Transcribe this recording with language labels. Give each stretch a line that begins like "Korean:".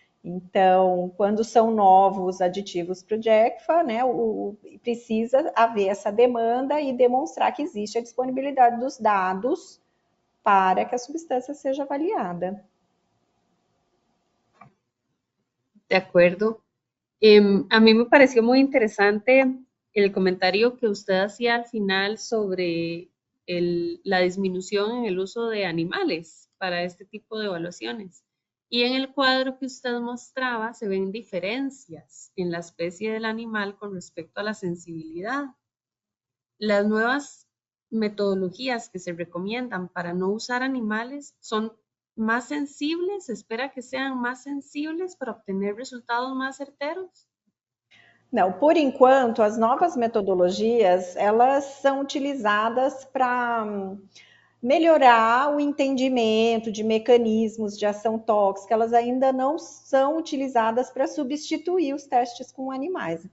Portuguese: Então, quando são novos aditivos para o JECFA, né, precisa haver essa demanda e demonstrar que existe a disponibilidade dos dados para que a substância seja avaliada.
Spanish: De acuerdo. A mí me pareció muy interesante el comentario que usted hacía al final sobre la disminución en el uso de animales para este tipo de evaluaciones. Y en el cuadro que usted mostraba se ven diferencias en la especie del animal con respecto a la sensibilidad. Las nuevas metodologías que se recomiendan para no usar animales son más sensibles, se espera que sean más sensibles para obtener resultados más certeros.
Portuguese: Não, por enquanto, as novas metodologias, elas são utilizadas para melhorar o entendimento de mecanismos de ação tóxica, elas ainda não são utilizadas para substituir os testes com animais.